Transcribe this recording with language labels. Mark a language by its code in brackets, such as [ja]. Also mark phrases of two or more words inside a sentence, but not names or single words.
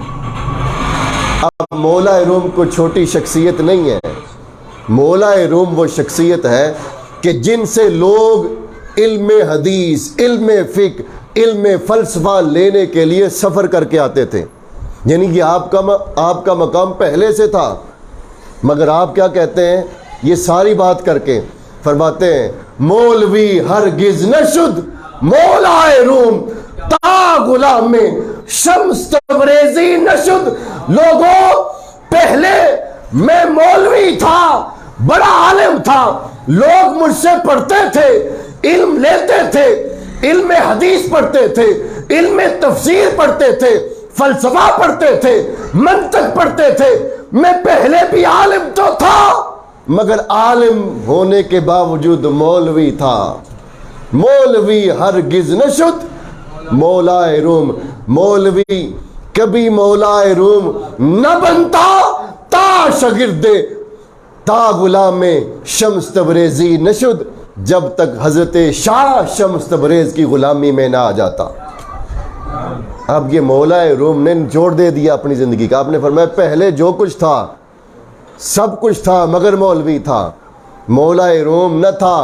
[ur] اب مولا روم کو چھوٹی شخصیت نہیں ہے، مولا روم وہ شخصیت ہے کہ جن سے لوگ علم حدیث، علم فقہ، علم فلسفہ لینے کے لیے سفر کر کے آتے تھے۔ یعنی کہ آپ کا مقام پہلے سے تھا، مگر آپ کیا کہتے ہیں؟ یہ ساری بات کر کے فرماتے ہیں [fa] مولوی ہرگز نشد مولا روم تا غلام میں شمس تبریزی نشد۔ [ur] لوگوں، پہلے میں مولوی تھا، بڑا عالم تھا، لوگ مجھ سے پڑھتے تھے، علم لیتے تھے، علم حدیث پڑھتے تھے، علم تفسیر پڑھتے تھے، فلسفہ پڑھتے تھے، منطق پڑھتے تھے، میں پہلے بھی عالم تو تھا، مگر عالم ہونے کے باوجود مولوی تھا۔ [fa] مولوی ہرگز نشد مولا روم، [ur] مولوی کبھی مولا روم نہ بنتا [fa] تا شاگرد تا غلام شمس تبریزی نشد، [ur] جب تک حضرت شاہ شمس تبریز کی غلامی میں نہ آ جاتا۔ اب یہ مولا روم نے نچوڑ دے دیا اپنی زندگی کا۔ آپ نے فرمایا پہلے جو کچھ تھا سب کچھ تھا مگر مولوی تھا، مولا روم نہ تھا۔